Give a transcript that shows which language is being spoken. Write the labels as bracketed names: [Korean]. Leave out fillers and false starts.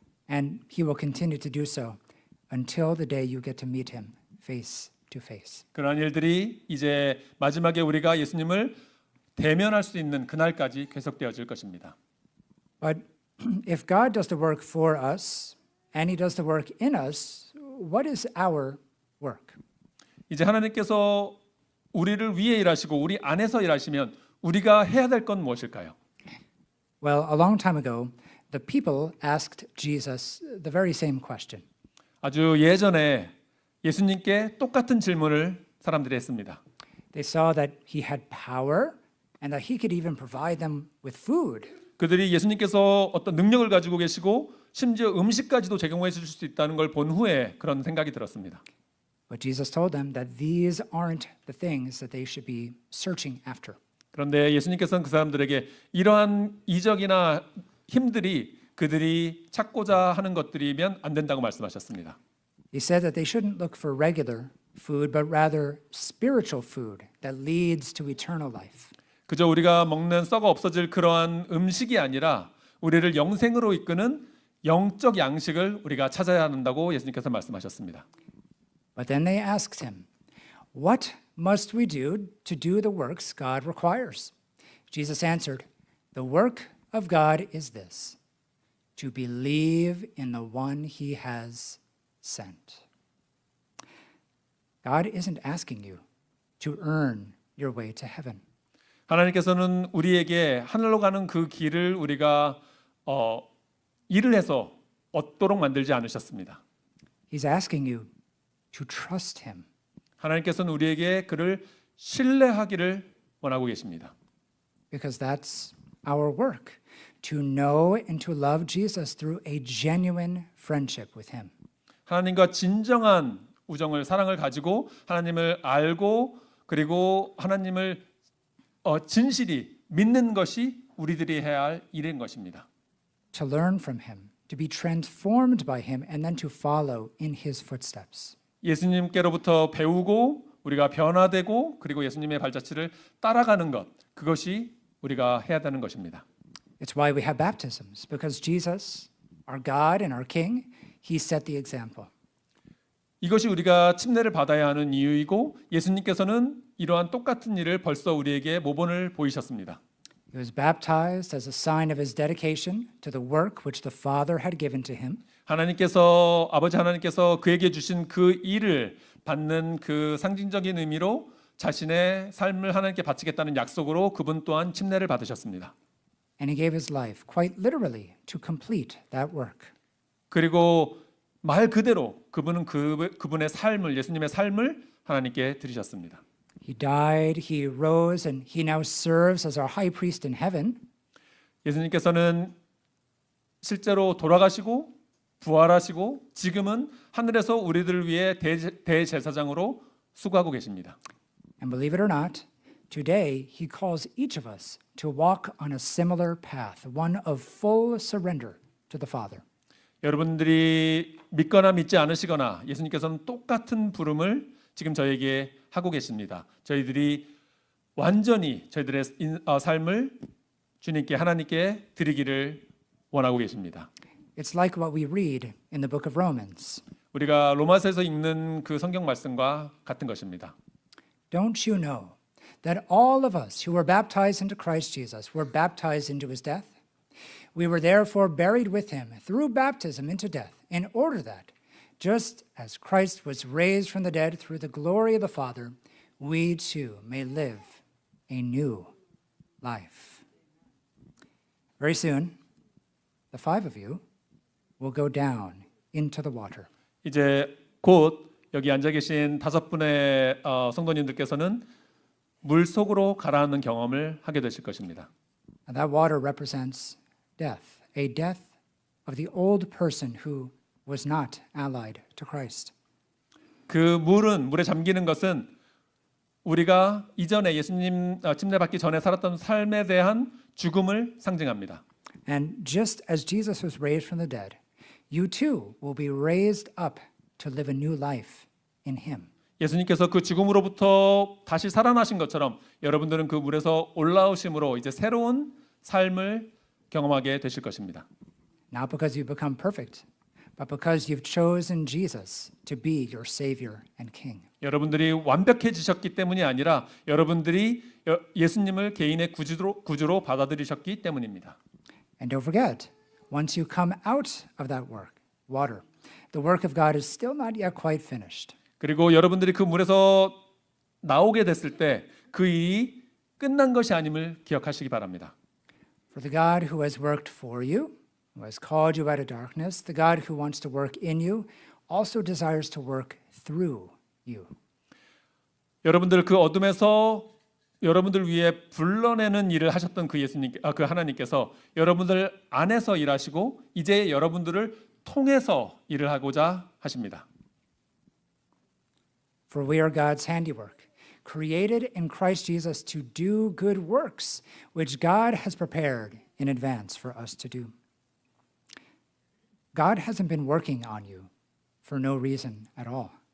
[English] And He will continue to do so until the day you get to meet Him face to face. [Korean] 그러한 일들이 이제 마지막에 우리가 예수님을 대면할 수 있는 그날까지 계속되어질 것입니다. [English] But if God does the work for us and He does the work in us, what is our work? [Korean] 이제 하나님께서 우리를 위해 일하시고 우리 안에서 일하시면 우리가 해야 될 건 무엇일까요? [English] Well, a long time ago, the people asked Jesus the very same question. [Korean] 아주 예전에 예수님께 똑같은 질문을 사람들이 했습니다. [English] They saw that He had power and that He could even provide them with food. [Korean] 그들이 예수님께서 어떤 능력을 가지고 계시고 심지어 음식까지도 제공해 주실 수 있다는 걸 본 후에 그런 생각이 들었습니다. [English] But Jesus told them that these aren't the things that they should be searching after. [Korean] 그런데 예수님께서는 그 사람들에게 이러한 이적이나 힘들이 그들이 찾고자 하는 것들이면 안 된다고 말씀하셨습니다. [English] He said that they shouldn't look for regular food, but rather spiritual food that leads to eternal life. [Korean] 그저 우리가 먹는 썩어 없어질 그러한 음식이 아니라 우리를 영생으로 이끄는 영적 양식을 우리가 찾아야 한다고 예수님께서 말씀하셨습니다. [English] But then they asked him, "What must we do to do the works God requires?" Jesus answered, "The work of God is this, to believe in the one He has sent." God isn't asking you to earn your way to heaven. [Korean] 하나님께서는 우리에게 하늘로 가는 그 길을 우리가 일을 해서 얻도록 만들지 않으셨습니다. [English] He's asking you to trust Him. [Korean] 하나님께서는 우리에게 그를 신뢰하기를 원하고 계십니다. [English] Because that's our work, to know and to love Jesus through a genuine friendship with Him. [Korean] 하나님과 진정한 우정을 사랑을 가지고 하나님을 알고 그리고 하나님을 진실이 믿는 것이 우리들이 해야 할 일인 것입니다. [English] To learn from Him, to be transformed by Him, and then to follow in His footsteps. [Korean] 예수님께로부터 배우고 우리가 변화되고 그리고 예수님의 발자취를 따라가는 것 그것이 우리가 해야 되는 것입니다. [English] It's why we have baptisms, because Jesus, our God and our King, He set the example. [Korean] 이것이 우리가 침례를 받아야 하는 이유이고 예수님께서는 이러한 똑같은 일을 벌써 우리에게 모본을 보이셨습니다. [English] He was baptized as a sign of His dedication to the work which the Father had given to Him. [Korean] 아버지 하나님께서 그에게 주신 그 일을 받는 그 상징적인 의미로 자신의 삶을 하나님께 바치겠다는 약속으로 그분 또한 침례를 받으셨습니다. [English] And He gave His life, quite literally, to complete that work. [Korean] 그리고 말 그대로 그분은 그분의 삶을 예수님의 삶을 하나님께 드리셨습니다. [English] He died, He rose, and He now serves as our high priest in heaven. [Korean] 예수님께서는 실제로 돌아가시고 부활하시고 지금은 하늘에서 우리들을 위해 대제사장으로 수고하고 계십니다. [English] And believe it or not, today He calls each of us to walk on a similar path, one of full surrender to the Father. [Korean] 여러분들이 믿거나 믿지 않으시거나 예수님께서는 똑같은 부름을 지금 저에게 하고 계십니다. 저희들이 완전히 저희들의 삶을 주님께 하나님께 드리기를 원하고 계십니다. [English] It's like what we read in the book of Romans. [Korean] 우리가 로마서에서 읽는 그 성경 말씀과 같은 것입니다. [English] Don't you know that all of us who were baptized into Christ Jesus were baptized into his death. We were therefore buried with him through baptism into death, in order that, just as Christ was raised from the dead through the glory of the Father, we too may live a new life. Very soon, the five of you will go down into the water. [Korean] 이제 곧 여기 앉아 계신 5분의 성도님들께서는 물 속으로 가라앉는 경험을 하게 되실 것입니다. [English] And that water represents death, a death of the old person who was not allied to Christ. [Korean] 그 물에 잠기는 것은 우리가 이전에 예수님 침례받기 전에 살았던 삶에 대한 죽음을 상징합니다. [English] And just as Jesus was raised from the dead, you too will be raised up to live a new life in him. [Korean] 예수님께서 그 죽음으로부터 다시 살아나신 것처럼 여러분들은 그 물에서 올라오심으로 이제 새로운 삶을 경험하게 되실 것입니다. [English] Not because you've become perfect, but because you've chosen Jesus to be your Savior and King. [Korean] 여러분들이 완벽해지셨기 때문이 아니라 여러분들이 예수님을 개인의 구주로 받아들이셨기 때문입니다. [English] And don't forget, once you come out of that water, the work of God is still not yet quite finished. [Korean] 그리고 여러분들이 그 물에서 나오게 됐을 때 그 일이 끝난 것이 아님을 기억하시기 바랍니다. [English] For the God who has worked for you, who has called you out of darkness, the God who wants to work in you, also desires to work through you. [Korean] 여러분들 그 어둠에서 여러분들 위해 불러내는 일을 하셨던 그 하나님께서 여러분들 안에서 일하시고 이제 여러분들을 통해서 일을 하고자 하십니다. [English] For we are God's handiwork, created in Christ Jesus to do good works, which God has prepared in advance for us to do. God hasn't been working on you for no reason at all.